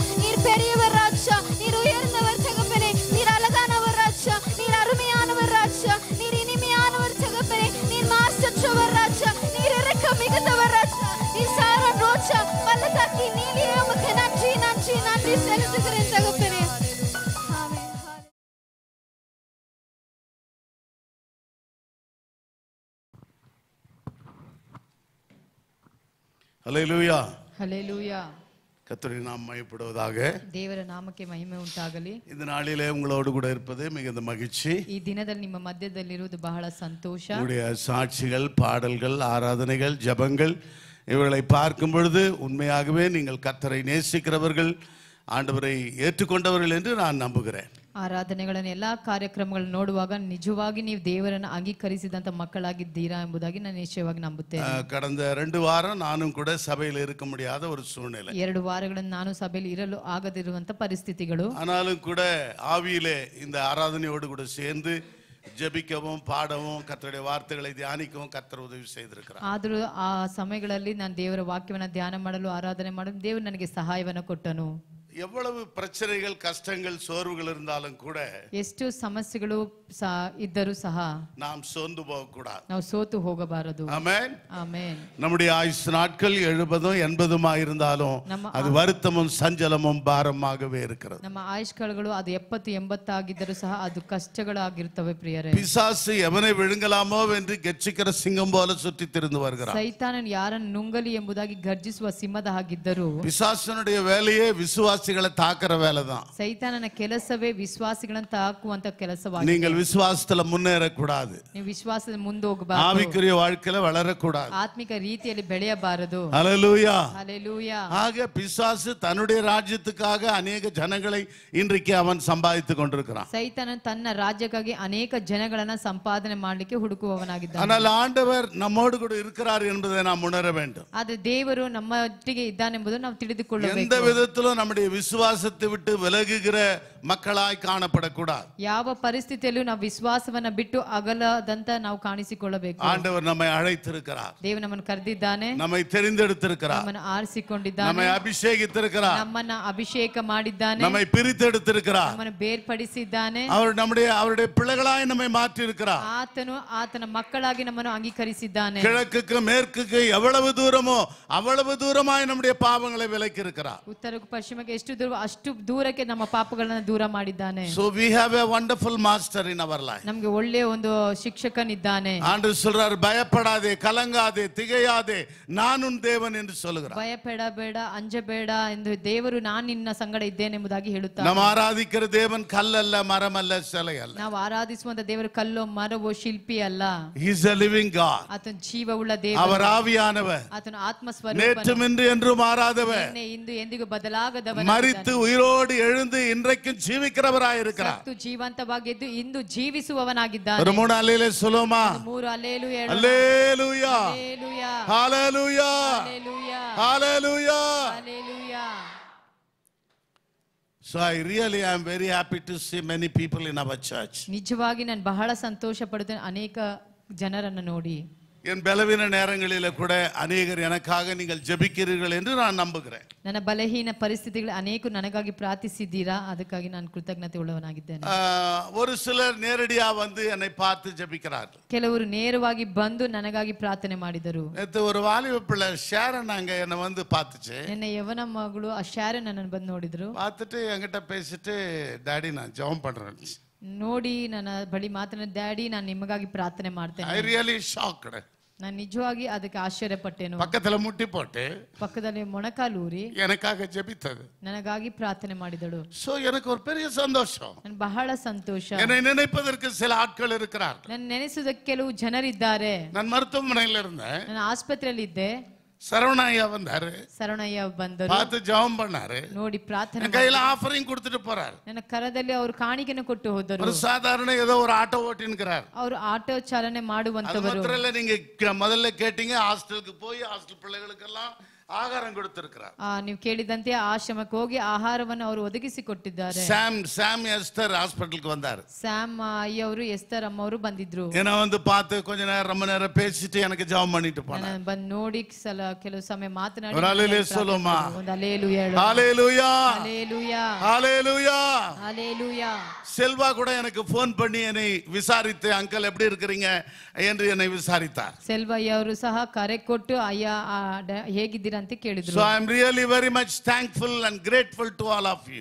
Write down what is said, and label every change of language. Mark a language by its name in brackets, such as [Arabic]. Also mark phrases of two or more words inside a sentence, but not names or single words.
[Tamil] நீர் பெரியவர் ராஜா, நீர் உயர்ந்தவர் தகப்பனே, நீர் அழகானவர் ராஜா, நீர் அருமையானவர் ராஜா, நீர் இனிமையானவர் தகப்பனே, நீர் மாசற்றவர் ராஜா, நீர் இரக்கம் மிகுந்தவர் ராஜா, நீர் சாரம் ரோஜா பள்ளத்தாக்கி நீலியே உமக்கு நன்றி நன்றி நன்றி செலுத்துகிறேன் தகப்பனே. ஆமென். ஹல்லேலூயா. [Kannada] ಹಲ್ಲೆಲೂಯಾ. [Tamil] கர்த்தருடைய நாமம் மகிமைப்படுவதாக. [Kannada] ದೇವರ ನಾಮಕ್ಕೆ ಮಹಿಮೆ ಉಂಟಾಗಲಿ. [Tamil] இந்த நாளிலே உங்களோடு கூட இருப்பது மிகுந்த மகிழ்ச்சி. [Kannada] ಈ ದಿನದಲ್ಲಿ ನಿಮ್ಮ ಮಧ್ಯದಲ್ಲಿರುವುದು ಬಹಳ ಸಂತೋಷ. [Tamil] உங்களுடைய சாட்சிகள், பாடல்கள், ஆராதனைகள், ஜெபங்கள் இவர்களை பார்க்கும் பொழுது உண்மையாகவே நீங்கள் கர்த்தரை நேசிக்கிறவர்கள், ஆண்டவரை ஏற்றுக்கொண்டவர்கள் என்று நான் நம்புகிறேன். [Kannada] ಆರಾಧನೆಗಳನ್ನು ಎಲ್ಲಾ ಕಾರ್ಯಕ್ರಮಗಳನ್ನು ನೋಡುವಾಗ ನಿಜವಾಗಿ ನೀವು ದೇವರನ್ನು ಅಂಗೀಕರಿಸಿದಂತ ಮಕ್ಕಳಾಗಿದ್ದೀರಾ ಎಂಬುದಾಗಿ ನಾನು ನಿಶ್ಚಯವಾಗಿ ನಂಬುತ್ತೇನೆ. [Tamil] கடந்த 2 வாரம் நானும் கூட சபையில் இருக்க முடியாத ஒரு சூழ்நிலை. [Kannada] 2 ವಾರಗಳನ್ನು ನಾನು ಸಭೆಯಲ್ಲಿ ಇರಲು ಆಗದಿರುವಂತ ಪರಿಸ್ಥಿತಿಗಳು. [Tamil] ஆனாலும் கூட ஆவியிலே இந்த ஆராதனையோடு கூட சேர்ந்து ஜெபிக்கவும் பாடவும் கர்த்தருடைய வார்த்தைகளை தியானிக்கவும் கர்த்தர் உதவி செய்திருக்கிறார். [Kannada] ಆದರೂ ಆ ಸಮಯಗಳಲ್ಲಿ ನಾನು ದೇವರ ವಾಕ್ಯವನ್ನು ಧ್ಯಾನ ಮಾಡಲು ಆರಾಧನೆ ಮಾಡಲು ದೇವರು ನನಗೆ ಸಹಾಯವನ್ನು ಕೊಟ್ಟನು. [Tamil] எவ்வளவு பிரச்சனைகள், கஷ்டங்கள், சோர்வுகள் இருந்தாலும் கூட [Kannada] ಎಷ್ಟು ಸಮಸ್ಯೆಗಳು ಇದ್ದರೂ ಸಹ [Tamil] நாம் சோர்ந்து போக கூடாது. [Kannada] ನಾವು ಸೋತು ಹೋಗಬಾರದು. [Tamil] ஆமென். [Kannada] ಆಮೆನ್. [Tamil] நம்முடைய ஆயுசு நாட்கள் 70 80 இருந்தாலும் அது வருத்தமும் சஞ்சலமும் பாரமாகவே இருக்கிறது. [Kannada] ನಮ್ಮ ಆಯುಷ್ಕಾಲಗಳು ಅದು 70 80 ಆಗಿದ್ದರೂ ಸಹ ಅದು ಕಷ್ಟಗಳಾಗಿರುತ್ತವೆ ಪ್ರಿಯರೇ. [Tamil] பிசாசு எவனை விழுங்கலாமோ என்று கெர்ச்சிக்கிற சிங்கம் போல சுற்றி திரிந்து வருகிறான். [Kannada] ಸೈತಾನನು ಯಾರನ್ನು ನುಂಗಲಿ ಎಂಬುದಾಗಿ ಗರ್ಜಿಸುವ ಸಿಂಹದ ಹಾಗಿದ್ದರು. [Tamil] பிசாசனுடைய வேலையே விசுவாசிகளை தாக்குற வேலை தான். [Kannada] ಸೈತಾನನ ಕೆಲಸವೇ ವಿಶ್ವಾಸಿಗಳನ್ನು ತಾಕುವಂತ ಕೆಲಸವಾಗಿದೆ. [Tamil] நீங்கள் விசுவாசத்துல முன்னேற கூடாது. [Kannada] ನೀವು ವಿಶ್ವಾಸದ ಮುಂದೆ ಹೋಗಬಾರದು. [Tamil] ஆவிக்குரிய வாழ்க்கையில வளர கூடாது. [Kannada] ಆತ್ಮಿಕ ರೀತಿಯಲ್ಲಿ ಬೆಳೆಯಬಾರದು. [Tamil] ஹல்லேலூயா. [Kannada] ಹಲ್ಲೆಲೂಯಾ. [Tamil] ஆக பிசாசு தன்னுடைய ராஜ்யத்துக்காக அநேக ஜனங்களை இன்றைக்கு அவன் சம்பாதித்து கொண்டிருக்கிறான். [Kannada] ಸೈತಾನನು ತನ್ನ ರಾಜ್ಯಕ್ಕಾಗಿ ಅನೇಕ ಜನಗಳನ್ನ ಸಂಪಾದನೆ ಮಾಡಲಿಕ್ಕೆ ಹುಡುಕುವವನಾಗಿದ್ದಾನೆ. [Tamil] ஆனால் ஆண்டவர் நம்மோடு கூட இருக்கிறார் என்பதை நாம் உணர வேண்டும். [Kannada] ಆದರೆ ದೇವರು ನಮ್ಮೊಟ್ಟಿಗೆ ಇದ್ದಾನೆಂಬುದು ನಾವು ತಿಳಿದುಕೊಳ್ಳಬೇಕು. [Tamil] எந்த விதத்திலும் நம்முடைய விசுவாசத்தை விட்டு விலகுகிற மக்களாய் காணப்படக்கூடாது. [Kannada] ಯಾವ ಪರಿಸ್ಥಿತಿಯಲ್ಲೂ ನಾವು ವಿಶ್ವಾಸವನ್ನ ಬಿಟ್ಟು ಅಗಲದಂತ ನಾವು ಕಾಣಿಸಿಕೊಳ್ಳಬೇಕು. [Tamil] ஆண்டவர் நம்மை அழைத்திருக்கிறார். [Kannada] ದೇವರು ನಮ್ಮನ್ನು ಕರೆದಿದ್ದಾನೆ. [Tamil] நம்மை தெரிந்தெடுத்திருக்கிறார். [Kannada] ನಮ್ಮನ್ನು ಆರಿಸಿಕೊಂಡಿದ್ದಾನೆ. [Tamil] நம்மை ಅಭಿಷೇಕಿத்திருக்கிறார். [Kannada] ನಮ್ಮನ್ನ ಅಭಿಷೇಕ ಮಾಡಿದ್ದಾನೆ. [Tamil] நம்மை பிரித்தெடுத்திருக்கிறார். [Kannada] ನಮ್ಮನ್ನು ಬೇರ್ಪಡಿಸಿದ್ದಾನೆ. [Tamil] அவருடைய பிள்ளைகளாய் நம்மை மாற்றி இருக்கிறார். [Kannada] ಆತನು ಆತನ ಮಕ್ಕಳಾಗಿ ನಮ್ಮನ್ನು ಅಂಗೀಕರಿಸಿದ್ದಾನೆ. [Tamil] கிழக்குக்கு மேற்குக்கு எவ்வளவு தூரமோ அவ்வளவு தூரமாய் நம்முடைய பாவங்களை விலக்கி இருக்கிறார். [Kannada] ಉತ್ತರಕ್ಕೂ ಪಶ್ಚಿಮಕ್ಕೆ ಎಷ್ಟು ದೂರ ಅಷ್ಟು ದೂರಕ್ಕೆ ನಮ್ಮ ಪಾಪಗಳನ್ನು ದೂರ ಮಾಡಿದ್ದಾನೆ. [English] So we have a wonderful master in our life. [Kannada] ನಮಗೆ ಒಳ್ಳೆಯ ಒಂದು ಶಿಕ್ಷಕನಿದ್ದಾನೆ. [Tamil] ஆண்டவர் சொல்றார், பயப்படாதே, கலங்காதே, திகையாதே, நான் உன் தேவன் என்று சொல்கிறார். [Kannada] ಭಯಪಡಬೇಡ, ಅಂಜಬೇಡ ಎಂದು ದೇವರು ನಾನು ನಿನ್ನ ಸಂಗಡ ಇದ್ದೇನೆ ಎಂಬುದಾಗಿ ಹೇಳುತ್ತಾನೆ. [Tamil] நாம் ಆರಾಧಿக்கிற தேவன் கல்லல்ல, மரமல்ல, சிலை அல்ல. [Kannada] ನಾವು ಆರಾಧಿಸುವಂತ ದೇವರು ಕಲ್ಲೋ ಮರವೋ ಶಿಲ್ಪಿ ಅಲ್ಲ. [English] He is a living God. [Kannada] ಆತನ ಜೀವವುಳ್ಳ ದೇವರು. [Tamil] அவர் ஆவியானவர். [Kannada] ಆತನ ಆತ್ಮ ಸ್ವರೂಪನು. [Tamil] நேற்றும் இன்று என்றும் மாறாதவர். [Kannada] ಇಂದು ಎಂದಿಗೂ ಬದಲಾಗದವನು. [Tamil] மரித்து உயிரோடு எழுந்து இன்றைக்கும் ஜீவிக்கிறவராய் இருக்கிறார். [Kannada] ಸತ್ತು ಜೀವಂತವಾಗಿದ್ದು ಇಂದು ಜೀವಿಸುವವನಾಗಿದ್ದಾನೆ. [Tamil] ஒரு 3 அல்லேலூயா சொல்லுமா? 3 அல்லேலೂಯಾ. அல்லேலூயா. அல்லேலூயா. ஹalleluya. அல்லேலூயா. ஹalleluya. அல்லேலூயா. [English] So I really am very happy to see many people in our church. [Kannada] ನಿಜವಾಗಿ ನಾನು ಬಹಳ ಸಂತೋಷ ಪಡುತ್ತೇನೆ ಅನೇಕ ಜನರನ್ನು ನೋಡಿ. [Tamil] என் பலவீன நேரங்களில கூட அநேகர் எனக்காக நீங்கள் ஜெபிக்கிறீர்கள் என்று நான் நம்புகிறேன். [Kannada] ನನ್ನ ಬಲಹೀನ ಪರಿಸ್ಥಿತಿಗಳು ಅನೇಕರು ನನಗಾಗಿ ಪ್ರಾರ್ಥಿಸಿದ್ದೀರಾ, ಅದಕ್ಕಾಗಿ ನಾನು ಕೃತಜ್ಞತೆ ಉಳ್ಳವನಾಗಿದ್ದೇನೆ. [Tamil] ஒரு சிலர் நேரடியா வந்து என்னை பார்த்து ஜெபிக்கிறார்கள். [Kannada] ಕೆಲವರು ನೇರವಾಗಿ ಬಂದು ನನಗಾಗಿ ಪ್ರಾರ್ಥನೆ ಮಾಡಿದರು. [Tamil] நேத்து ஒரு வாலிப பிள்ளை ஷேரன் அங்க என்னை வந்து பார்த்துச்சு. [Kannada] ನನ್ನ ಯವನ ಮಗಳು ಆ ಶಾರನ್ ನನ್ನನ್ನು ಬಂದು ನೋಡಿದ್ರು. [Tamil] பார்த்துட்டு என்கிட்ட பேசிட்டு, டாடி நான் ஜெபம் பண்றேன். [Kannada] ನೋಡಿ ನನ್ನ ಬಳಿ ಮಾತನಾಡಿ, ಡ್ಯಾಡಿ ನಾನು ನಿಮಗಾಗಿ ಪ್ರಾರ್ಥನೆ ಮಾಡ್ತೇನೆ. [English] I really shocked. [Kannada] ನಾನು ನಿಜವಾಗಿ ಅದಕ್ಕೆ ಆಶ್ಚರ್ಯಪಟ್ಟೆನು. [Tamil] பக்கத்துல முட்டி போட்டு [Kannada] ಪಕ್ಕದಲ್ಲಿ ಮೊಣಕಾಲೂರಿ [Tamil] எனக்காக ஜெபித்தது. [Kannada] ನನಗಾಗಿ ಪ್ರಾರ್ಥನೆ ಮಾಡಿದಳು. [Tamil] சோ எனக்கு ஒரு பெரிய சந்தோஷம். [Kannada] ನಾನು ಬಹಳ ಸಂತೋಷ. [Tamil] என்னை நினைப்பதற்கு சில ஆட்கள் இருக்கிறார்கள். [Kannada] ನನ್ನ ನೆನೆಸುವುದಕ್ಕೆ ಕೆಲವು ಜನರಿದ್ದಾರೆ. [Tamil] நான் மருத்துவமனையில இருந்தேன். [Kannada] ನಾನು ಆಸ್ಪತ್ರೆಯಲ್ಲಿ ಇದ್ದೆ. [Tamil] சரவணய்யா வந்தாரு. [Kannada] ಶರಣಯ್ಯ ಬಂದರು. [Tamil] பார்த்து ஜெபம் பண்ணாரு. [Kannada] ನೋಡಿ ಪ್ರಾರ್ಥನೆ [Tamil] என் கையில ஆஃபரிங் கொடுத்துட்டு போறாரு. [Kannada] ನನ್ನ ಕರದಲ್ಲಿ ಅವರು ಕಾಣಿಕೆಯನ್ನು ಕೊಟ್ಟು ಹೋದರು. [Tamil] ஒரு சாதாரண ஏதோ ஒரு ஆட்டோ ஓட்டின்கிறார். [Kannada] ಅವರು ಆಟೋ ಚಾಲನೆ [Tamil] அது [Kannada] ಮಾಡುವಂತವರು. [Tamil] மாத்திரம் இல்ல, நீங்க முதல்ல கேட்டீங்க, ஹாஸ்டலுக்கு போய் ஹாஸ்டல் பிள்ளைகளுக்கெல்லாம் ஆகாரம் கொடுத்திருக்கிறார். [Kannada] ನೀವು ಕೇಳಿದಂತೆ ಆಶ್ರಮಕ್ಕೆ ಹೋಗಿ ಆಹಾರವನ್ನು ಅವರು ಒದಗಿಸಿ ಕೊಟ್ಟಿದ್ದಾರೆ. [Tamil] சாம் எஸ்தர் ஹாஸ்பிடலுக்கு வந்தாரு. [Kannada] ಸ್ಯಾಮ್ ಅಯ್ಯವರು ಎಸ್ತರ್ ಅಮ್ಮ ಅವರು ಬಂದಿದ್ರು. [Tamil] என்ன வந்து பார்த்து கொஞ்ச நேரம் ரொம்ப நேரம் பேசிட்டு எனக்கு ஜெபம் பண்ணிட்டு போனாரு. [Kannada] ನಾನು ಬಂದು ನೋಡಿ ಕೆಲವು ಸಮಯ ಮಾತನಾಡಿ [Tamil] ஒரு அல்லேலூயா சொல்லுமா? [Kannada] ಒಂದು ಹಲ್ಲೆಲೂಯಾ ಹೇಳು. [Tamil] ஹalleluya. [Kannada] ಹಲ್ಲೆಲೂಯಾ. [Tamil] ஹalleluya. ஹalleluya. செல்வா கூட எனக்கு ஃபோன் பண்ணி என்னை விசாரித்து அங்கிள் எப்படி இருக்கிறீங்க என்று என்னை விசாரித்தார். [Kannada] ಸೆಲ್ವಯ್ಯ ಅವರು ಸಹ ಕರೆ ಕೊಟ್ಟು ಅಯ್ಯ ಹೇಗಿದ್ದೀರಾ ಅಂತ ಕೇಳಿದ್ರು. [English] So I am really very much thankful and grateful to all of you.